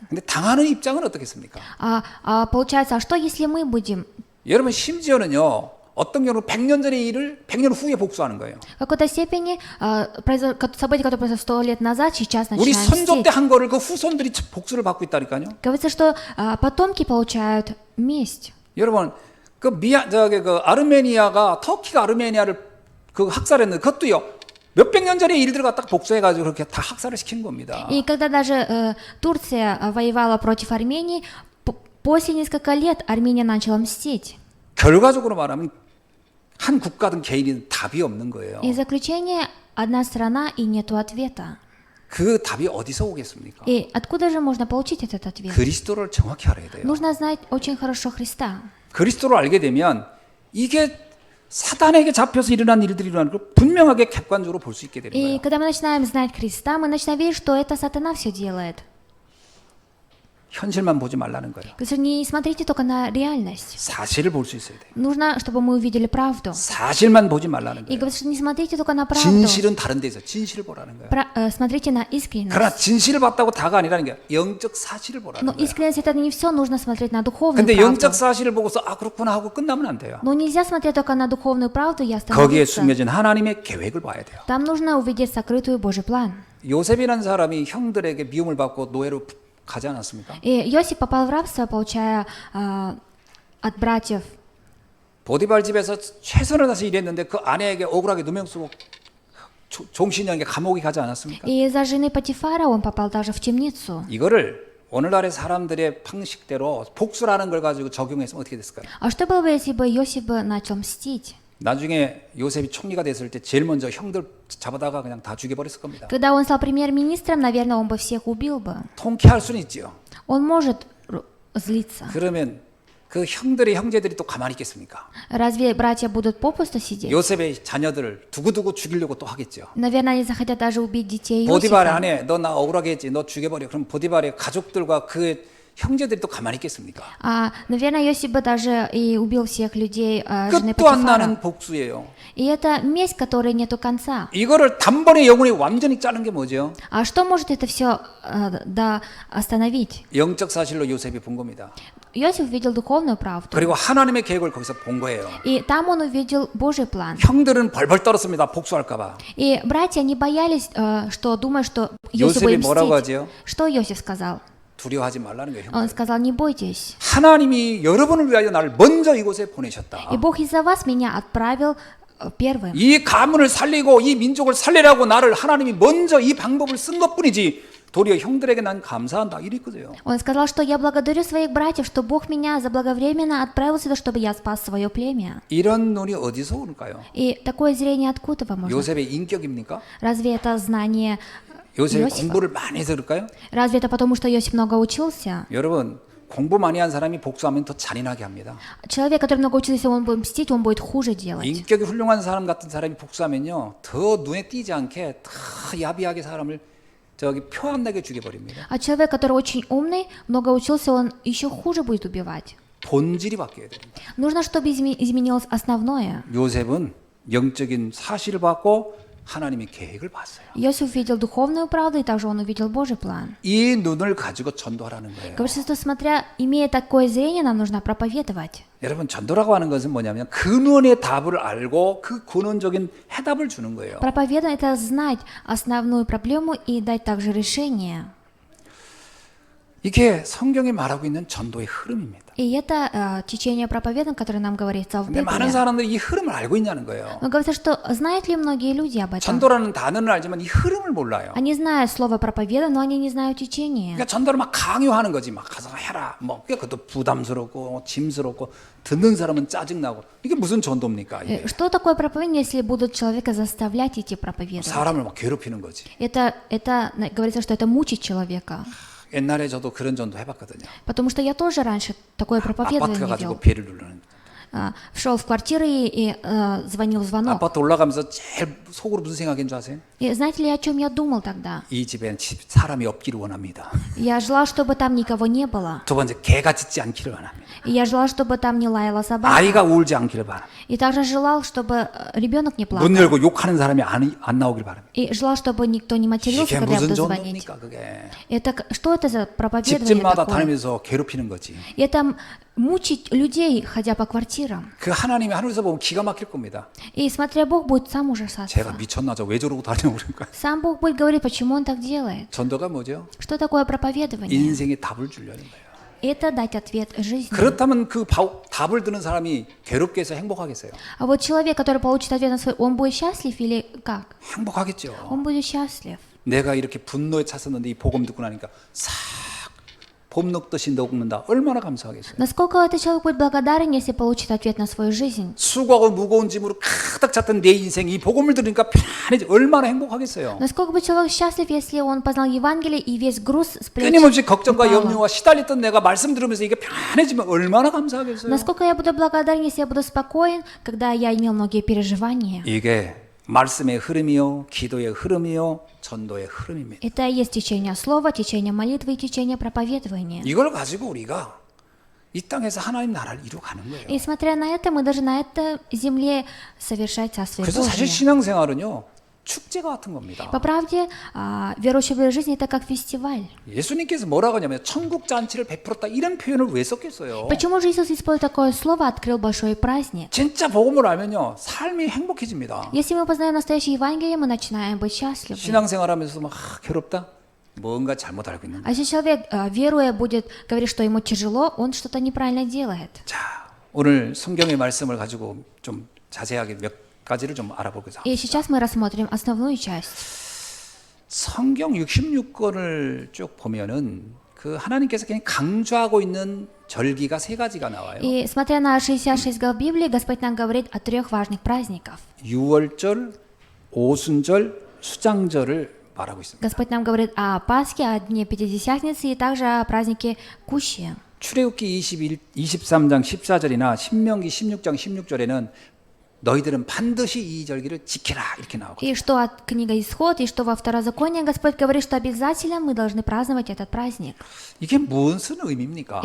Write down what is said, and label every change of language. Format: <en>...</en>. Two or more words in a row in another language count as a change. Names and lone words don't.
<ko>근데 당하는 입장은 어떻겠습니까?</ko> <ru>Получается, а что если мы будем?</ru> <ko>여러분 심지어는요, 어떤 경우는 100년 전의 일을 100년 후에 복수하는 거예요.</ko> <ru>В какой-то степени события, которые произошло 100 лет назад, сейчас</ru> <ko>우리</ko> <ru>начинаем</ru> <ko>선조</ko> <ru>мстить.</ru> <ko>때 한 거를 그 후손들이 복수를 받고 있다니까요.</ko> <ru>Говорится, что потомки получают месть.</ru> <ko>여러분 그 그 아르메니아가 터키가 아르메니아를 그 학살했는데 그것도요. 몇백 년 전의 일들을 갖다가 복수해가지고 그렇게 다 학살을 시킨 겁니다.</ko> <ru>И когда даже Турция воевала против Армении, после нескольких лет Армения начала мстить.</ru> <ko>결과적으로 말하면 한 국가든 개인이든 답이 없는 거예요.</ko> <ru>И заключение одна страна и нету ответа.</ru> <ko>그 답이 어디서 오겠습니까?</ko> <ru>И откуда же можно получить этот ответ?</ru> <ko>그리스도를 정확히 알아야 돼요.</ko> <ru>Нужно знать очень хорошо Христа.</ru> <ko>그리스도를 알게 되면 이게 사단에게 잡혀서 일어난 일들이 일어나는 걸 분명하게 객관적으로 볼 수 있게 되는</ko> <ru>И</ru> <ko>거예요.</ko> <ru>когда мы начинаем знать Христа, мы начинаем видеть, что это сатана все делает.</ru> <ko>현실만 보지 말라는 거예요.</ko> <ru>То есть не смотрите только на реальность.</ru> <ko>사실을 볼 수 있어야 돼요.</ko> <ru>Нужно, чтобы мы увидели правду.</ru> <ko>사실만 보지 말라는</ko> <ru>И</ru> <ko>거예요.</ko> <ru>говорится, что не смотрите только на правду.</ru> <ko>진실은 다른 데서 진실을 보라는 거예요.</ko> <ru>Смотрите на искренность.</ru> <ko>그러나 진실을 봤다고 다가 아니라는 게 영적 사실을 보라는</ko> <ru>Но</ru> <ko>거예요.</ko> <ru>искренность это не все, нужно смотреть на духовную</ru> <ko>근데</ko> <ru>правду.</ru> <ko>영적 사실을 보고서 아 그렇구나 하고 끝나면 안 돼요.</ko> <ru>Но нельзя смотреть только на духовную правду и</ru> <ko>거기에</ko> <ru>остановиться.</ru> <ko>숨겨진 하나님의 계획을 봐야 돼요.</ko> <ru>Там нужно увидеть сокрытую Божий план.</ru> <ko>요셉이라는 사람이 형들에게 미움을 받고 노예로 가지 않았습니까?</ko> <ru>И Иосиф попал в рабство, получая от братьев.</ru> <ko>보디발 집에서 최선을 다해서 일했는데 그 아내에게 억울하게 누명 쓰고 종신형에 감옥에 가지 않았습니까?</ko> <ru>И из-за жены Патифара он попал даже в темницу.</ru> <ko>이거를 오늘날의 사람들의 방식대로 복수라는 걸 가지고 적용했으면 어떻게 됐을까요?</ko> <ru>А что было бы, если бы Иосиф бы начал мстить?</ru> <ko>나중에 요셉이 총리가 됐을 때 제일 먼저 형들 잡아다가 그냥 다 죽여버렸을 겁니다.</ko> <ru>Когда он стал премьер-министром, наверное, он бы всех убил бы.</ru> <ko>통쾌할 수는 있지요.</ko> <ru>Он может злиться.</ru> <ko>그러면 그 형들의 형제들이 또 가만히 있겠습니까?</ko> <ru>Разве братья будут попусту сидеть?</ru> <ko>요셉의 자녀들을 두고두고 죽이려고 또 하겠죠.</ko> <ru>Наверное, они захотят даже убить детей</ru> <ko>보디발의</ko> <ru>Иосифа.</ru> <ko>아내 너 나 억울하게 했지 너 죽여버려. 그럼 보디발의 가족들과 그 형제들이 또 가만히 있겠습니까?</ko> <ru>Наверное, Иосиф бы даже и убил всех людей жены</ru> <ko>끝도 안</ko> <ru>Патифара.</ru> <ko>나는 복수예요.</ko> <ru>И это месть, которой нету конца.</ru> <ko>이거를 단번에 영혼이 완전히 자른 게 뭐죠?</ko> <ru>А что может это все остановить?</ru> <ko>영적 사실로 요셉이 본 겁니다.</ko> <ru>Иосиф увидел духовную правду.</ru> <ko>그리고 하나님의 계획을 거기서 본 거예요.</ko> <ru>И там он увидел Божий план.</ru> <ko>형들은 벌벌 떨었습니다. 복수할까 봐.</ko> <ru>И братья не боялись, что думают, что Иосиф</ru> <ko>요셉이</ko> <ru>будет</ru> <ko>뭐라고</ko> <ru>мстить.</ru> <ko>하지요?</ko> <ru>Что Иосиф сказал?</ru> <ko>두려워하지 말라는 거예요.</ko> <ru>Он</ru> <ko>형들.</ko> <ru>сказал, не бойтесь.</ru> <ko>하나님이 여러분을 위하여 나를 먼저 이곳에 보내셨다.</ko> <ru>И Бог из-за вас меня отправил первым.</ru> <ko>이 가문을 살리고 이 민족을 살리라고 나를 하나님이 먼저 이 방법을 쓴 것뿐이지 도리어 형들에게 난 감사한다 이랬거든요.</ko> <ru>Он сказал, что я благодарю своих братьев, что Бог меня заблаговременно отправил сюда, чтобы я спас свое племя.</ru> <ko>이런 눈이 어디서 오는가요?</ko> <ru>И такое зрение откуда вам можно?</ru> <ko>요셉의 인격입니까?</ko> <ru>Разве это знание</ru> <ko>요셉이</ko> <ru>Иосифа?</ru> <ko>공부를 많이 해서 그럴까요?</ko> <ru>Разве это потому, что Иосиф много учился?</ru> <ko>여러분 공부 많이 한 사람이 복수하면 더 잔인하게 합니다.</ko> <ru>Человек, который много учился, он будет мстить, он будет хуже делать.</ru> <ko>인격이 훌륭한 사람 같은 사람이 복수하면요 더 눈에 띄지 않게 더 야비하게 사람을 저기 표 안 나게 죽여버립니다.</ko> <ru>А человек, который очень умный, много учился, он еще хуже будет убивать.</ru> <ko>본질이 바뀌어야 됩니다.</ko> <ru>Нужно, чтобы изменилось основное.</ru> <ko>요셉은 영적인 사실을 받고 하나님의 계획을 봤어요.</ko> <ru>Иосиф увидел духовную правду, и также он увидел Божий план.</ru> <ko>이 눈을 가지고 전도하라는 거예요.</ko> <ru>Говорится, что имея такое зрение, нам нужно проповедовать.</ru> <ko>여러분, 전도라고 하는 것은 뭐냐면 근원의 답을 알고 그 근원적인 해답을 주는 거예요.</ko> <ru>Проповедовать – это знать основную проблему и дать также решение.</ru> <ko>이게 성경이 말하고 있는 전도의 흐름입니다.</ko> <ru>И это течение проповедования, которое нам говорится в</ru> <ko>근데 많은</ko> <ru>Библии.</ru> <ko>사람들이 이 흐름을 알고 있냐는 거예요.</ko> <ru>Но говорится, что знают ли многие люди об этом?</ru> <ko>전도라는 단어는 알지만 이 흐름을 몰라요.</ko> <ru>Они знают слово проповедование, но они не знают течение.</ru> <ko>그러니까 전도를 막 강요하는 거지. 막 가서 해라. 뭐 그것도 부담스럽고 짐스럽고 듣는 사람은 짜증나고. 이게 무슨 전도입니까? 이게?</ko> <ru>Что такое проповедание, если будут человека заставлять идти проповедовать?</ru> <ko>사람을 막 괴롭히는 거지.</ko> <ru>Это говорится, что это мучить человека.</ru> <ko>옛날에 저도 그런 전도 해봤거든요.</ko> <ru>Потому что я тоже раньше такое</ru> <ko>아파트</ko> <ru>проповедование</ru> <ko>가가지고</ko> <ru>вел.</ru> <ko>배를 누르는.</ko> <ru>Шел в квартиры и звонил в звонок.</ru> <ko>아파트 올라가면서 제일 속으로 무슨 생각인 줄 아세요?</ko> <ru>И знаете ли, о чем я думал тогда?</ru> <ko>이 집엔 사람이 없기를 원합니다.</ko> <ru>Я желал, чтобы там никого не было.</ru> <ko>두 번째, 개가 짖지 않기를 원합니다.</ko> <ru>И я желал, чтобы там не лаяла собака.</ru> <ko>아이가 울지 않기를 바랍니다.</ko> <ru>И также желал, чтобы ребенок не плакал.</ru> <ko>문 열고 욕하는 사람이 안 나오길 바랍니다.</ko> <ru>И желал, чтобы никто не матерился,</ru> <ko>이게</ko> <ru>когда я</ru> <ko>무슨</ko> <ru>буду звонить.</ru> <ko>전도입니까, 그게?</ko> <ru>Что это за проповедование</ru> <ko>집집마다</ko> <ru>такое?</ru> <ko>다니면서 괴롭히는 거지.</ko> <ru>Это мучить людей, ходя по квартирам.</ru> <ko>그 하나님이 하늘에서 보면 기가 막힐 겁니다.</ko> <ru>И смотря Бог будет сам</ru> <ko>제가</ko> <ru>ужасаться.</ru> <ko>미쳤나 저 왜 저러고 다니냐고 그러니까.</ko> <ru>Сам Бог будет говорить, почему он так делает.</ru> <ko>전도가 뭐죠?</ko> <ru>Что такое проповедование?</ru> <ko>인생의 답을 주려는 거예요.</ko> <ru>Это дать ответ жизни.</ru> <ko>그렇다면 그 답을 듣는 사람이 괴롭게 해서 행복하겠어요?</ko> <ru>А вот человек, который получит ответ на свой, он будет счастлив или как?</ru> <ko>행복하겠죠.</ko> <ru>Он будет счастлив.</ru> <ko>내가 이렇게 분노에 찼었는데 이 복음 듣고 나니까 싹 봄 녹듯이 녹는다. 얼마나 감사하겠어요.</ko> <ru>Насколько этот человек будет благодарен, если получит ответ на свою жизнь?</ru> <ko>수고하고 무거운 짐으로 가득 찼던 내 인생이 이 복음을 들으니까 편안해지. 얼마나 행복하겠어요.</ko> <ru>Насколько бы человек счастлив, если он познал Евангелие и весь груз с плеч</ru> <ko>끊임없이 걱정과</ko> <ru>упал?</ru> <ko>염려와 시달렸던 내가 말씀 들으면서 이게 편안해지면 얼마나 감사하겠어요.</ko> <ru>Насколько я буду благодарен, если я буду спокоен, когда я имел многие переживания?</ru> <ko>이게 말씀의 흐름이요, 기도의 흐름이요, 전도의 흐름입니다.</ko> <ru>Это и есть течение слова, течение молитвы и течение проповедования.</ru> <ko>이걸 가지고 우리가 이 땅에서 하나님 나라를 이루어가는 거예요.</ko> <ru>И смотря на это, мы даже на этой земле совершать Царствие</ru> <ko>그래서 사실</ko> <ru>Божие.</ru> <ko>신앙생활은요 축제가 같은 겁니다.</ko> <ru>По правде, верующий образ жизни – это как фестиваль.</ru> <ko>예수님께서 뭐라고 하냐면 천국 잔치를 베풀었다 이런 표현을 왜 썼겠어요?</ko> <ru>Почему же Иисус использовал такое слово «открыл большой праздник»?</ru> <ko>진짜 복음을 알면요 삶이 행복해집니다.</ko> <ru>Если мы познаем настоящее Евангелие, мы начинаем быть счастливы.</ru> <ko>신앙생활하면서 막 괴롭다? 뭔가 잘못 알고 있는 거예요.</ko> <ru>А если человек, веруя, будет говорить, что ему тяжело, он что-то неправильно делает.</ru> <ko>자, 오늘 성경의 말씀을 가지고 좀 자세하게 몇 가지를 좀 알아보고자.</ko> <ru>И сейчас мы рассмотрим основную часть.</ru> <ko>성경 66권을 쭉 보면은 그 하나님께서 그냥 강조하고 있는 절기가 세 가지가 나와요.</ko> <ru>И смотря на 66 глав Библии, Господь нам говорит о 3 важных праздниках.</ru> <ko>유월절, 오순절, 수장절을 말하고 있습니다.</ko> <ru>Господь нам говорит о Пасхе, о Дне Пятидесятницы и также о празднике Кущи.</ru> <ko>출애굽기 23장 14절이나 신명기 16장 16절에는 너희들은 반드시 이 절기를 지키라 이렇게 나오거든요.</ko> <ru>И что от книга Исход, и что во Второзаконии Господь говорит, что обязательно мы должны праздновать этот праздник.</ru> <ko>이게 무슨 의미입니까?</ko>